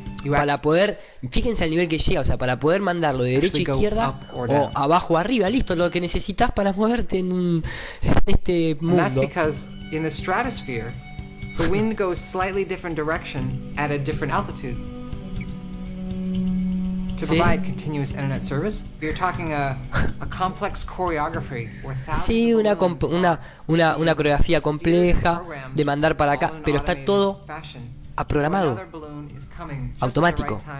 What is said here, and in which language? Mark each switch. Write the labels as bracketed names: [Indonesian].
[Spanish] Para poder, fíjense al nivel que llega, o sea, para poder mandarlo de derecha a izquierda o abajo a arriba, listo, lo que necesitas para moverte en este mundo. [English] And that's because in the stratosphere, the wind goes slightly different direction at a different altitude. To provide continuous internet service, you're talking a complex choreography where [Spanish] sí, una coreografía compleja de mandar para acá, pero está todo programado, automático.